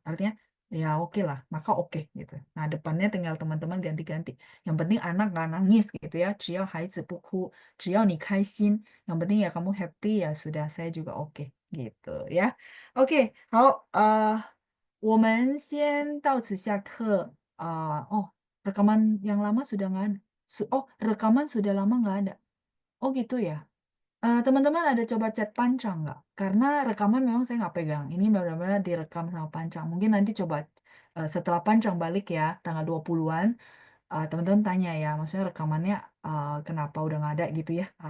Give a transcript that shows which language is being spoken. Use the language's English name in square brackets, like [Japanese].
[Indonesian] Artinya ya oke lah, maka oke gitu. Nah depannya tinggal teman-teman ganti-ganti. Yang penting anak nggak nangis gitu ya. [Chinese] 只要孩子不哭，只要你开心. [Indonesian] Yang penting ya kamu happy ya sudah, saya juga oke gitu ya. [Chinese] Oke, 好，我们先到此下课。 [Indonesian] 哦，rekaman yang lama sudah nggak ada. Oh, rekaman sudah lama nggak ada. Oh gitu ya. Teman-teman ada coba chat Pancang nggak? Karena rekaman memang saya nggak pegang. Ini benar-benar direkam sama Pancang. Mungkin nanti coba setelah Pancang balik ya, tanggal 20-an, teman-teman tanya ya, maksudnya rekamannya kenapa udah nggak ada gitu ya.